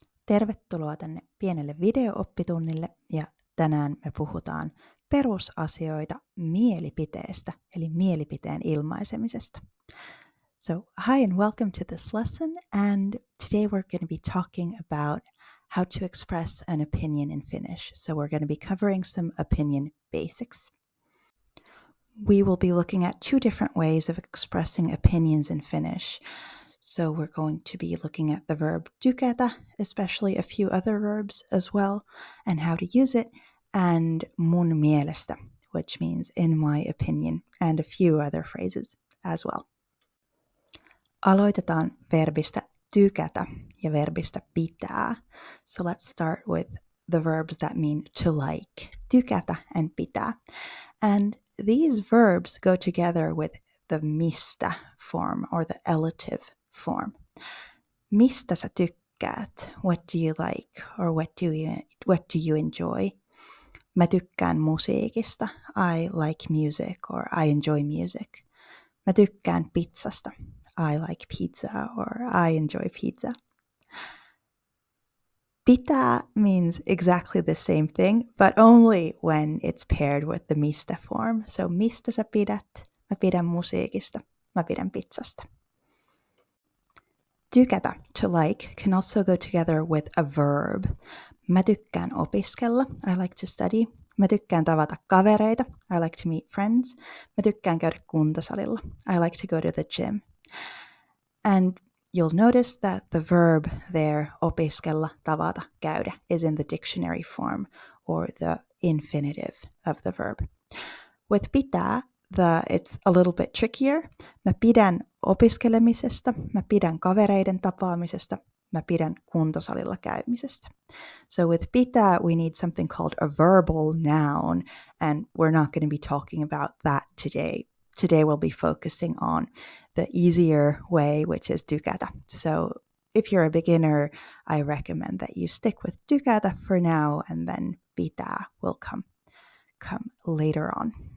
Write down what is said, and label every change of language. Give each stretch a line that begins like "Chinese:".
Finnish: Tervetuloa tänne pienelle video-oppitunnille ja tänään me puhutaan perusasioita mielipiteestä eli mielipiteen ilmaisemisesta.
English: So, hi and welcome to this lesson, and today we're going to be talking about how to express an opinion in Finnish. So we're going to be covering some opinion basics. We will be looking at two different ways of expressing opinions in Finnish. So we're going to be looking at the verb tykätä, especially a few other verbs as well, and how to use it, and mun mielestä, which means in my opinion, and a few other phrases as well.
Finnish: Aloitetaan verbistä tykätä ja verbistä pitää.
English: So let's start with the verbs that mean to like, tykätä and pitää. And these verbs go together with the mistä form or the elative form.
Finnish: Mistä sä tykkäät?
English: What do you like? Or what do you enjoy?
Finnish: Mä tykkään musiikista.
English: I like music or I enjoy music.
Finnish: Mä tykkään pizzasta.
English: I like pizza or I enjoy pizza. Pitää means exactly the same thing, but only when it's paired with the mistä form.
Finnish: So mistä sä pidät? Mä pidän musiikista. Mä pidän pizzasta.
English: Tykätä, to like, can also go together with a verb.
Finnish: Mä tykkään opiskella.
English: I like to study.
Finnish: Mä tykkään tavata kavereita.
English: I like to meet friends.
Finnish: Mä tykkään käydä kuntosalilla.
English: I like to go to the gym. And you'll notice that the verb there, opiskella, tavata, käydä, is in the dictionary form or the infinitive of the verb. With pitää, it's a little bit trickier.
Finnish: Mä pidän opiskelemisesta, mä pidän kavereiden tapaamisesta, mä pidän kuntosalilla käymisestä.
English: So with pitää, we need something called a verbal noun, and we're not going to be talking about that today. Today we'll be focusing on the easier way, which is tykätä. So if you're a beginner, I recommend that you stick with tykätä for now, and then pitää will come later on.